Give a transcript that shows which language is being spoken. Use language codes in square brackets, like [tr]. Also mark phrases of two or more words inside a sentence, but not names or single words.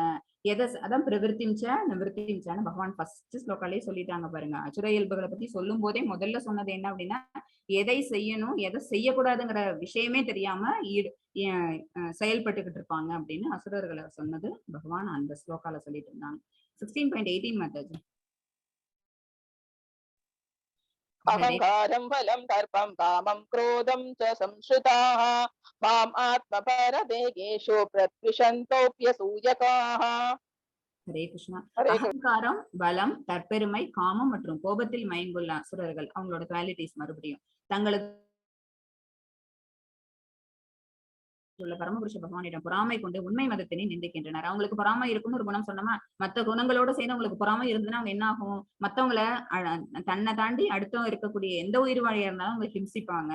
[ta] அதான் [sa] प्रवृत्तिंच निवृत्तिंचन्नु [ta] பகவான் ஃபர்ஸ்ட் ஸ்லோகாலே சொல்லிட்டாங்க பாருங்க. அசுர இயல்புகளை பத்தி சொல்லும் போதே முதல்ல சொன்னது என்ன அப்படின்னா, எதை செய்யணும் எதை செய்யக்கூடாதுங்கிற விஷயமே தெரியாம செயல்பட்டுக்கிட்டு இருப்பாங்க அப்படின்னு அசுரர்களை சொன்னது பகவான் அந்த ஸ்லோகால சொல்லிட்டு இருந்தாங்க. 16.18 மாதாஜி. [sa] अहंकारं बलं दर्पं कामं क्रोधं च संश्रिताः माम् आत्मपरदेहेषु प्रत्विषन्तोऽप्यसूयकाः. [ta] ஹரே கிருஷ்ணா. அகங்காரம், பலம், தற்பெருமை, காமம் மற்றும் கோபத்தில் மயங்குள்ள அசுரர்கள் அவங்களோட குவாலிட்டிஸ் மறுபடியும் தங்களுக்கு உள்ள பரமபுருஷ பகவானிடம் பொறாமை கொண்டு உண்மை மதத்தினை நிந்திக்கின்றனர். அவங்களுக்கு பொறாமை இருக்குன்னு ஒரு குணம் சொன்னோமா, மத்த குணங்களோட சேர்ந்து அவங்களுக்கு பொறாமை இருந்ததுன்னா அவங்க என்ன ஆகும், மத்தவங்கள தன்னை தாண்டி அடுத்தவங்க இருக்கக்கூடிய எந்த உயிர் வாழியா இருந்தாலும் அவங்க ஹிம்சிப்பாங்க.